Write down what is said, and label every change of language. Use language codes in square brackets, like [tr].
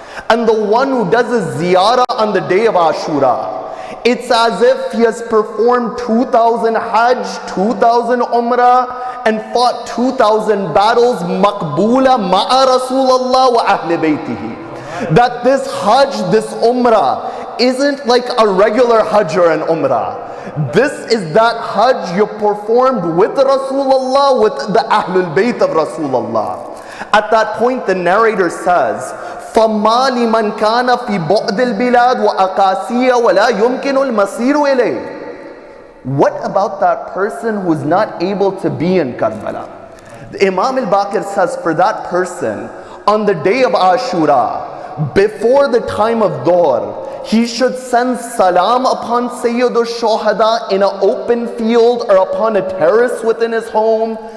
[en] And the one who does a ziyarah on the day of Ashura, it's as if he has performed 2,000 Hajj, 2,000 Umrah, and fought 2,000 battles, [ar] maqboola ma'a Rasulullah wa ahli baytihi. [en] That this Hajj, this Umrah, isn't like a regular Hajj or an Umrah. This is that Hajj you performed with Rasulullah, with the Ahlul Bayt of Rasulullah. At that point, the narrator says, [ar] فَمَا لِمَنْ كَانَ فِي بُعْدِ الْبِلَادِ وَأَقَاسِيَ وَلَا يُمْكِنُ الْمَصِيرُ إِلَيْهِ. [en] What about that person who is not able to be in Karbala? Imam al-Baqir says for that person, on the day of Ashura, before the time of Dhuhr, he should send salam upon Sayyidul Shuhada in an open field or upon a terrace within his home.